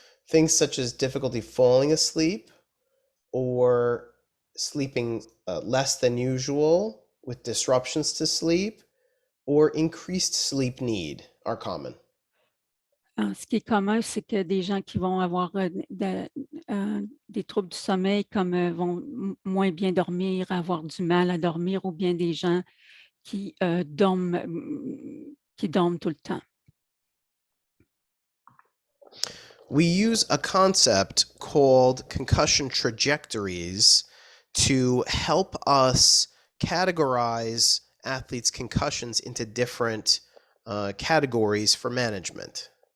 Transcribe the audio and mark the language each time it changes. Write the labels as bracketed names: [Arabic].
[English] Things such as difficulty falling asleep or sleeping less than usual with disruptions to sleep or increased sleep need are common. [French] Ce qui est commun, c'est que des gens qui vont avoir des troubles du sommeil, comme vont moins bien dormir, avoir du mal à dormir, ou bien des gens qui dorment tout le temps. [English] We use a concept called concussion trajectories to help us categorize athletes' concussions into different categories for management.